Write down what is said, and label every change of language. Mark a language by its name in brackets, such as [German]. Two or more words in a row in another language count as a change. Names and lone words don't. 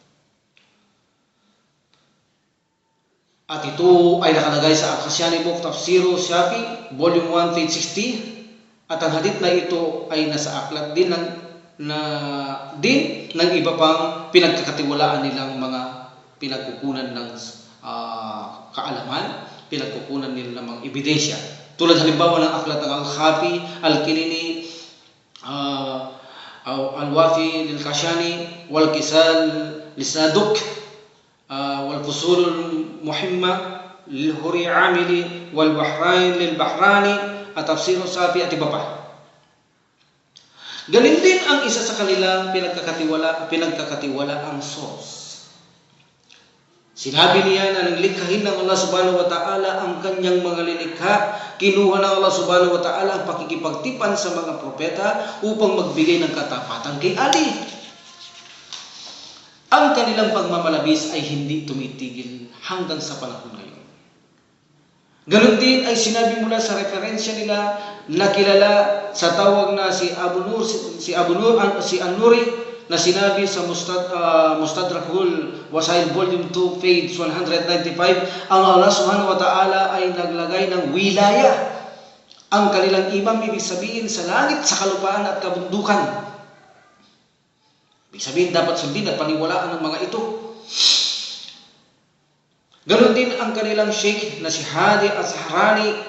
[Filipino] At ito ay nakalagay sa Al-Khasyani Book Tafsiru Shafi, [English] volume 1, page 60. [Filipino] At ang hadith na ito ay nasa aklat din ng iba pang pinagkakatiwalaan nilang mga pinagkukunan ng kaalaman, pinagkukunan nila ng mga ebidensya. Tulad halimbawa ng aklat ng Al-Khafi, Al-Kinini, Al-Wafi Lil-Kashani, Wal-Kisal Lisaduk, Wal-Fusul Muhimma Lil-Huri Amili, Wal-Bahrain Lil-Bahrani, at Tafsirul Safi at iba pa. Galing din ang isa sa kanilang pinagkakatiwala ang source. Sinabi niya na nang likhahin ng Allah [Arabic] سبحانه وتعالى [Filipino] ang kanyang mga lilikha, kinuha ng Allah [Arabic] سبحانه وتعالى [Filipino] ang pakikipagtipan sa mga propeta upang magbigay ng katapatan kay Ali. Ang kanilang pagmamalabis ay hindi tumitigil hanggang sa panahon ngayon. Ganon din ay sinabi mula sa referensya nila na kilala sa tawag na si An-Nuri na sinabi sa Mustadrakul Wasail [English] Volume 2, page 195, [Filipino] ang Allah [Arabic] سبحانه وتعالى [Filipino] ay naglagay ng wilaya. Ang kanilang imam, ibig sabihin sa langit, sa kalupaan at kabundukan. Ibig sabihin dapat sundin at paniwalaan ng mga ito. Ganon din ang kanilang sheikh na si Hadi Az-Zahrani.